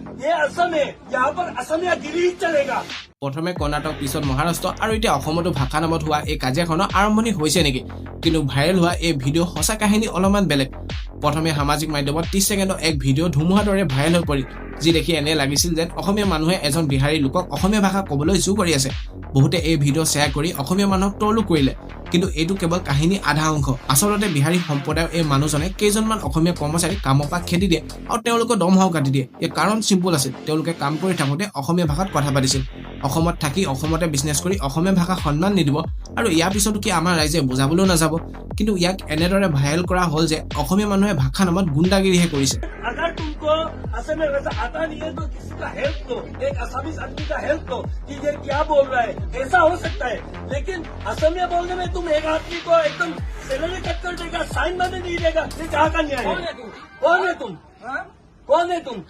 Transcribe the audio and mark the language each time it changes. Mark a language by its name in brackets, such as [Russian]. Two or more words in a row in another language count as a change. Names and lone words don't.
[Hindi] ये असम है, यहाँ पर असमिया गिरी ही चलेगा। [Assamese] প্ৰথমে কৰ্ণাটক পিছত মহাৰাষ্ট্ৰ আৰু এতিয়া অসমতো ভাষা নামত হোৱা এই কাজিয়াখনৰ আৰম্ভণি হৈছে নেকি কিন্তু ভাইৰেল হোৱা এই ভিডিঅ' সঁচা কাহিনী অলপমান বেলেগ প্ৰথমে সামাজিক মাধ্যমত 30 ছেকেণ্ডৰ এক ভিডিঅ' ধুমুহাৰ দৰে ভাইৰেল হৈ পৰিল যি দেখি এনে লাগিছিল যেন অসমীয়া মানুহে এজন বিহাৰী লোকক অসমীয়া ভাষা ক'বলৈ জোৰ কৰি আছে বহুতে এই ভিডিঅ' শ্বেয়াৰ কৰি অসমীয়া মানুহক ট্ৰলো কৰিলে কিন্তু এইটো কেৱল কাহিনী আধা অংশ আচলতে বিহাৰী সম্প্ৰদায়ৰ এই মানুহজনে কেইজনমান অসমীয়া কৰ্মচাৰীক কামৰ পৰা খেদি দিয়ে আৰু তেওঁলোকৰ দৰমহাও কাটি দিয়ে এই কাৰণ চিম্পল আছিল তেওঁলোকে কাম কৰি থাকোঁতে অসমীয়া ভাষাত কথা পাতিছিল অসমত থাকি অসমতে বিজনেছ কৰি অসমীয়া ভাষা সন্মান নিদিব আৰু ইয়াৰ পিছতো কি আমাৰ ৰাইজে বুজাবলৈও নাযাব কিন্তু ইয়াক এনেদৰে ভাইৰেল কৰা হ'ল যে অসমীয়া মানুহে ভাষা নামত গুণ্ডাগিৰিহে কৰিছে [Hindi] अगर तुमको असम में वैसा आता नहीं है तो किसी का हेल्प दो, एक असमी आदमी का हेल्प दो कि ये क्या बोल रहा है, ऐसा हो सकता है। लेकिन असमिया बोलने में तुम एक आदमी को एकदम [English] salary cut [Hindi] कर देगा, साइन मारने नहीं देगा, ये कहाँ का न्याय है? कौन है तुम? कौन है तुम?